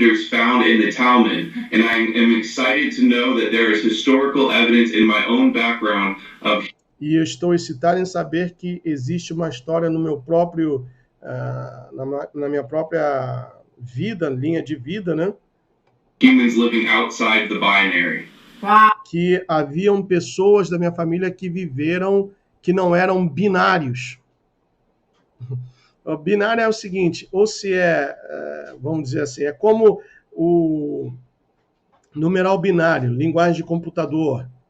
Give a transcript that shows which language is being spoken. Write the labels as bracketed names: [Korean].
[English] Found in the Talmud, and I am excited to know that there is historical evidence in my own background of. [Portuguese] E eu estou excitado em saber que existe uma história no meu próprio, na minha própria vida, linha de vida, né? [English] Humans living outside the binary. [Portuguese] Que haviam pessoas da minha família que viveram, que não eram binários. O binário é o seguinte, ou se vamos dizer assim, é como o numeral binário, linguagem de computador.